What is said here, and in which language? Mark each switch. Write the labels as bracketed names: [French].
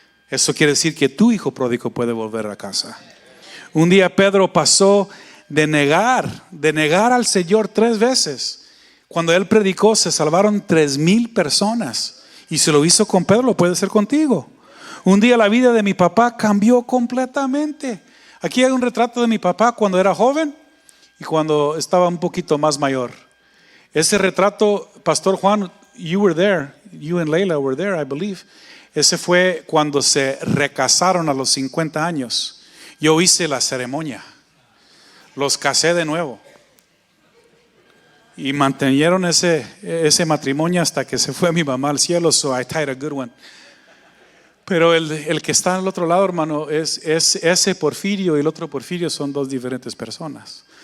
[Spanish] Eso quiere decir que tu hijo pródigo puede volver a casa. Un día Pedro pasó de negar al Señor 3 veces. Cuando él predicó se salvaron 3,000 personas. Y se lo hizo con Pedro, lo puede hacer contigo. Un día la vida de mi papá cambió completamente. Aquí hay un retrato de mi papá cuando era joven y cuando estaba un poquito más mayor. Ese retrato, [English] Pastor Juan, you were there, you and Leila were there, I believe. [Spanish] Ese fue cuando se recasaron a los 50 años. Yo hice la ceremonia, los casé de nuevo y mantenieron ese matrimonio hasta que se fue mi mamá al cielo. [English] So I tied a good one. [Spanish] Pero el que está al otro lado, hermano, es ese Porfirio, y el otro Porfirio son 2 diferentes personas.